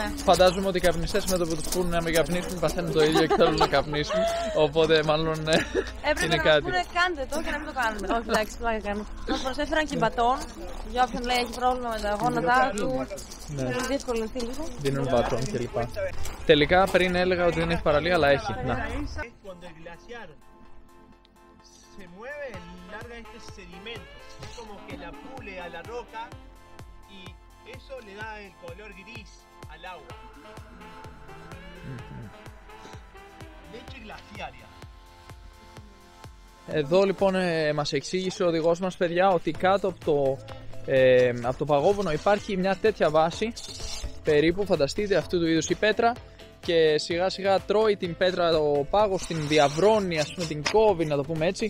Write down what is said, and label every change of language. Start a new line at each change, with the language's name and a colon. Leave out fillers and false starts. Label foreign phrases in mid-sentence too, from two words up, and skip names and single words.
Greek: Φαντάζομαι ότι οι καπνιστές με το που τους πούνε να μην καπνίσουν παθαίνουν το ίδιο και θέλουν να καπνίσουν. Οπότε μάλλον είναι κάτι. Έπρεπε να πούνε κάντε το και να μην το κάνουμε. Όχι, εντάξει, πλάκα κάνουμε. Μας προσέφεραν και μπατόν για όποιον λέει έχει πρόβλημα με τα γόνατά του. Θέλουν διευκολυνθεί λίγο. Δίνουν μπατόν κλπ. Τελικά πριν έλεγα ότι δεν έχει παραλία, αλλά έχει. Να.
Spanish: Larga este sedimento, es como que la pule a la roca y eso le da el color gris al agua. De glaciaria.
Greek: Εδώ λοιπόν μας εξήγησε ο οδηγός μας, παιδιά, ότι κάτω από το παγόβουνο υπάρχει μια τέτοια βάση, περίπου, φανταστείτε, αυτού του είδους η πέτρα, και σιγά σιγά τρώει την πέτρα ο πάγος, την διαβρώνει, ας πούμε, την κόβει, να το πούμε έτσι.